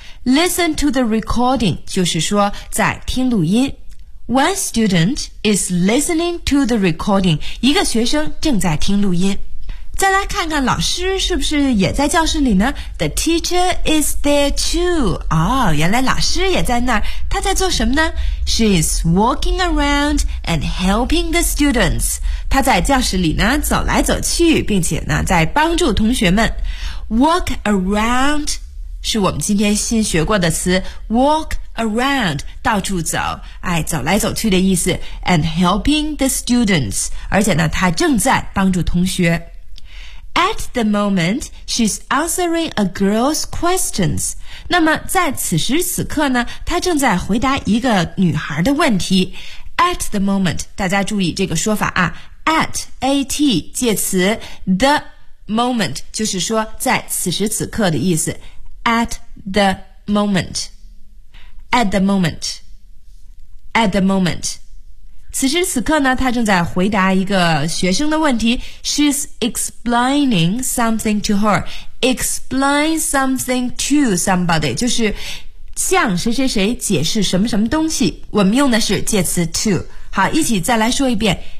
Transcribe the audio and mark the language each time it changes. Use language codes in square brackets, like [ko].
[en] Listen to the recording， [zh] 就是说在听录音。 [en] One student is listening to the recording， [zh] 一个学生正在听录音。再来看看老师是不是也在教室里呢？ [en] The teacher is there too。 [zh] 哦，原来老师也在那儿，他在做什么呢？ [en] She is walking around and helping the students。 [zh] 他在教室里呢，走来走去，并且呢，在帮助同学们。 [en] Walk around [zh] 是我们今天新学过的词， [en] walk around， [zh] 到处走，哎，走来走去的意思， [en] and helping the students， [zh] 而且呢他正在帮助同学。 [en] At the moment she's answering a girl's questions， [zh] 那么在此时此刻呢他正在回答一个女孩的问题。 [en] At the moment， [zh] 大家注意这个说法啊， at 介词 [en] the moment， [zh] 就是说在此时此刻的意思。 [en] At the moment, at the moment, at the moment. [zh] 此时此刻呢，他正在回答一个学生的问题。 [en] She's explaining something to her. Explain something to somebody [zh] 就是向谁谁谁解释什么什么东西。我们用的是介词 to。好，一起再来说一遍。